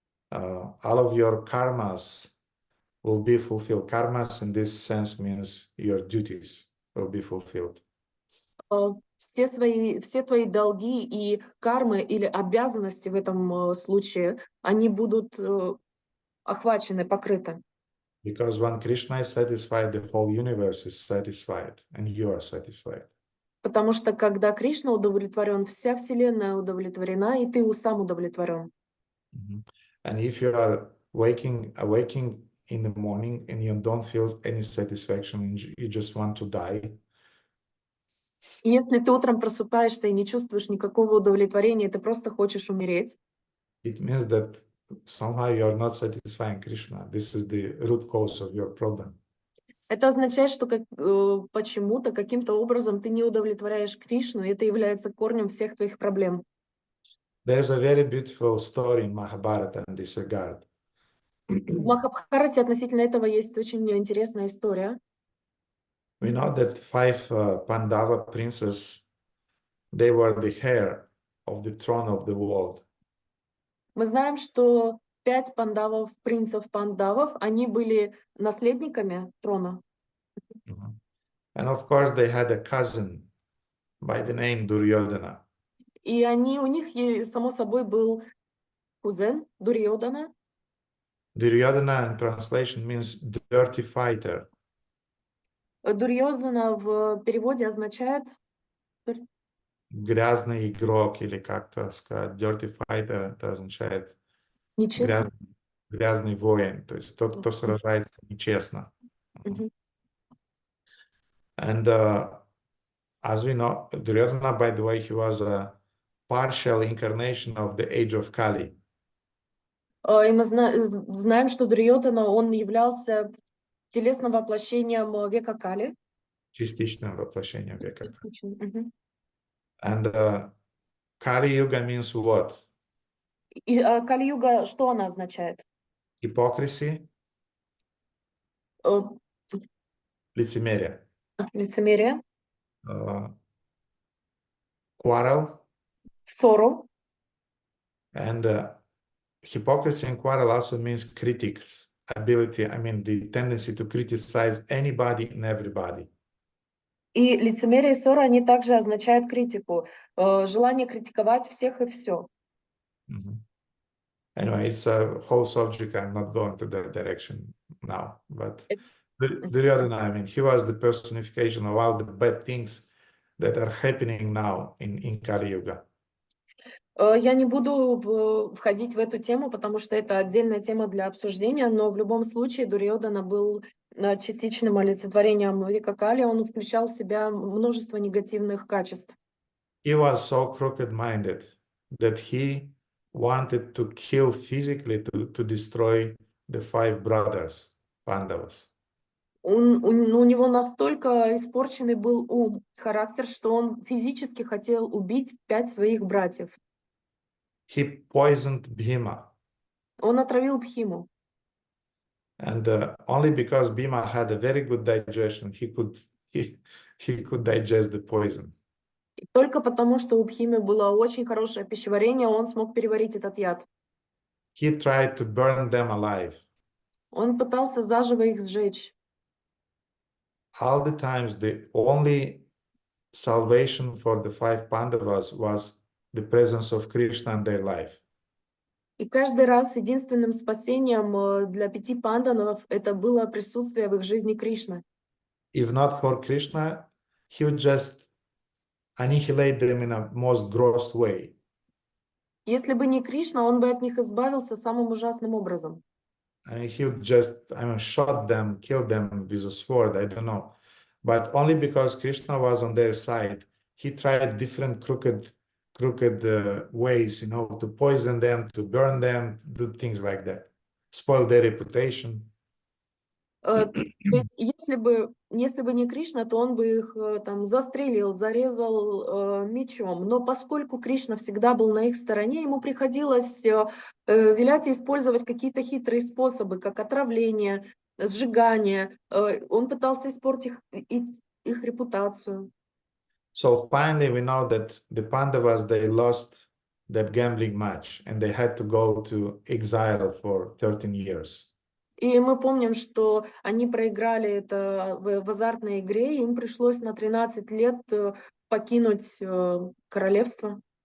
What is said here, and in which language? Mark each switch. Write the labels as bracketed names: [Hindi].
[English] All of your karmas will be fulfilled. Karmas in this sense means your duties will be fulfilled. [Russian] Все твои долги и кармы или обязанности в этом случае, они будут охвачены, покрыты. [English] Because when Krishna is satisfied, the whole universe is satisfied, and you are satisfied. [Russian] Потому что когда Кришна удовлетворен, вся Вселенная удовлетворена, и ты сам удовлетворен. [English] And if you are awaking in the morning and you don't feel any satisfaction, and you just want to die, [Russian] И если ты утром просыпаешься и не чувствуешь никакого удовлетворения, ты просто хочешь умереть, [English] it means that somehow you are not satisfying Krishna. This is the root cause of your problem. [Russian] это означает, что почему-то, каким-то образом ты не удовлетворяешь Кришну, и это является корнем всех твоих проблем. [English] There's a very beautiful story in Mahabharata in this regard. [Russian] В Махабхарате относительно этого есть очень интересная история. [English] We know that 5 Pandava princes, they were the heir of the throne of the world. [Russian] Мы знаем, что 5 пандавов, принцев пандавов, они были наследниками трона. [English] And of course, they had a cousin by the name Duryodhana. [Russian] И у них, само собой, был кузен Дурьодана. [English] Duryodhana in translation means dirty fighter. [Russian] Дурьодана в переводе означает Грязный игрок или как-то сказать. [English] Dirty fighter [Russian] это означает нечестно. грязный воин, то есть тот, кто сражается нечестно. [English] And as we know, Duryodhana, by the way, he was a partial incarnation of the age of Kali. [Russian] И мы знаем, что Дурьодана, он являлся телесным воплощением века Кали. Частичным воплощением века Кали. [English] And Kali Yuga means what? [Russian] И Кали-юга, что она означает? [English] Hypocrisy, [Russian] лицемерие. Лицемерие, [English] Quarrel. [Russian] ссору. [English] And hypocrisy and quarrel also means critics ability, the tendency to criticize anybody and everybody. [Russian] И лицемерие и ссора, они также означают критику, желание критиковать всех и все. [English] Anyway, it's a whole subject. I'm not going to that direction now. But Duryodhana, he was the personification of all the bad things that are happening now in Kali Yuga. [Russian] Я не буду входить в эту тему, потому что это отдельная тема для обсуждения, но в любом случае Дурьодана был частичным олицетворением века Кали, он включал в себя множество негативных качеств. [English] He was so crooked-minded that he wanted to kill physically to destroy the 5 brothers, Pandavas. [Russian] У него настолько испорченный был ум, характер, что он физически хотел убить 5 своих братьев. [English] He poisoned Bhima. [Russian] Он отравил Бхиму. [English] And only because Bhima had a very good digestion, he could digest the poison. [Russian] И только потому, что у Бхимы было очень хорошее пищеварение, он смог переварить этот яд. [English] He tried to burn them alive. [Russian] Он пытался заживо их сжечь. [English] All the times, the only salvation for the 5 Pandavas was the presence of Krishna in their life. [Russian] И каждый раз единственным спасением для 5 пандавов это было присутствие в их жизни Кришны. [English] If not for Krishna, he would just annihilate them in a most gross way. [Russian] Если бы не Кришна, он бы от них избавился самым ужасным образом. [English] And he would just, shot them, kill them with a sword, I don't know. But only because Krishna was on their side, he tried different crooked ways, you know, to poison them, to burn them, do things like that, spoil their reputation. [Russian] То есть, если бы не Кришна, то он бы их там застрелил, зарезал мечом. Но поскольку Кришна всегда был на их стороне, ему приходилось вилять и использовать какие-то хитрые способы, как отравление, сжигание. Он пытался испортить их репутацию. [English] So finally, we know that the Pandavas, they lost that gambling match and they had to go to exile for 13 years. [Russian] И мы помним, что они проиграли это в азартной игре, и им пришлось на 13 лет покинуть королевство.